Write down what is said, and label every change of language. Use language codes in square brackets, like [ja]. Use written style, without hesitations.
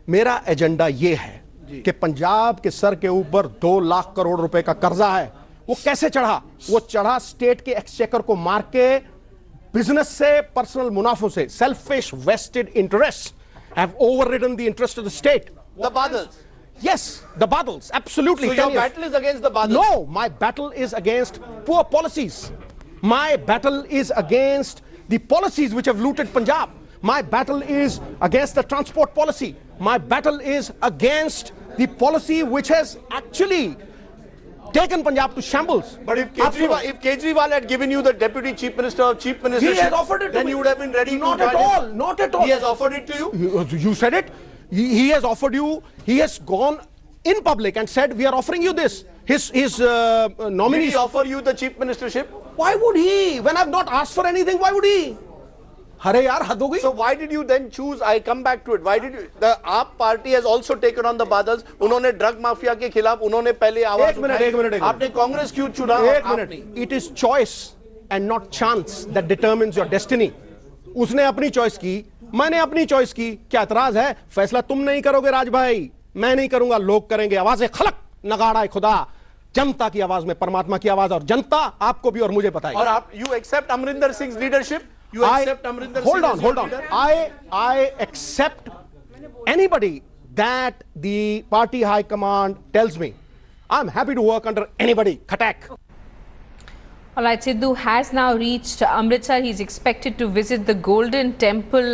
[hi] मेरा एजेंडा ये है कि पंजाब के सर के ऊपर 2 लाख करोड़ रुपए का कर्जा है वो कैसे चढ़ा वो चढ़ा स्टेट के एक्सचेकर को मार के बिजनेस से पर्सनल मुनाफों से [en] Selfish vested interest have overridden the interest of the state the Badals yes the badals absolutely so your battle is against the badals no my battle is against poor policies my battle is against the policies which have looted Punjab my battle is against the transport policy my battle is against the policy which has actually taken Punjab to shambles. But if Kejriwal had given you the deputy chief minister or chief minister, he has offered it to then me. You would have been ready. Not at all. Not at all. He has offered it to you. You said it. He has offered you. He has gone in public and said, "We are offering you this." His nominee. Did he offer you the chief ministership? Why would he? When I've not asked for anything, why would he? [hi] अरे यार हद हो गई [en] So why did you then choose? I come back to it. Why did you? The AAP party has also taken on the Badals. [hi] उन्होंने drug mafia के खिलाफ उन्होंने पहले आवाज उठाई. एक मिनट आपने कांग्रेस क्यों चुना? एक minute. [en] It is choice and not chance that determines your destiny. [hi] उसने अपनी चॉइस की मैंने अपनी चॉइस की क्या एतराज है फैसला तुम नहीं करोगे राज भाई मैं नहीं करूंगा लोग करेंगे आवाजें खलक नगाड़ा खुदा जनता की आवाज में परमात्मा की आवाज और जनता आपको भी और मुझे बताएगी और आप [en] You accept Amarinder Singh leadership You accept Amrinder hold on. I accept anybody that the party high command tells me. I'm happy to work under anybody. Khatak. All right, Sidhu has now reached Amritsar. He's expected to visit the Golden Temple.